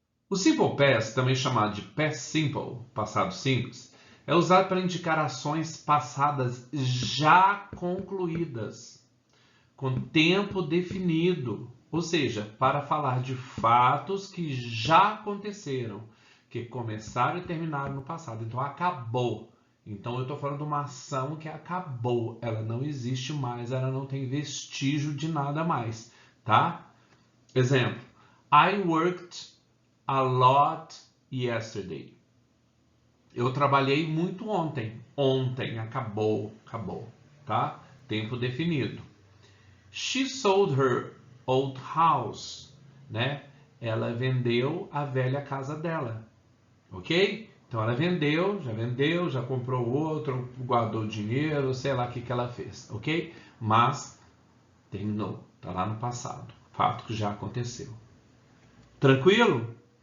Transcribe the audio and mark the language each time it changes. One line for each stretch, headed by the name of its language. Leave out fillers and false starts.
Portuguese: O Simple Past, também chamado de Past Simple, passado simples, é usado para indicar ações passadas já concluídas, com tempo definido, ou seja, para falar de fatos que já aconteceram, que começaram e terminaram no passado. Então, acabou. Então, eu estou falando de uma ação que acabou. Ela não existe mais, ela não tem vestígio de nada mais, tá? Exemplo.
English: I worked a lot yesterday.
Portuguese: Eu trabalhei muito ontem. Ontem, acabou, tá? Tempo definido.
English: She sold her old house, né?
Portuguese: Ela vendeu a velha casa dela, ok? Então ela vendeu, já comprou outro, guardou dinheiro, sei lá o que ela fez, ok? Mas terminou, tá lá no passado, fato que já aconteceu. Tranquilo?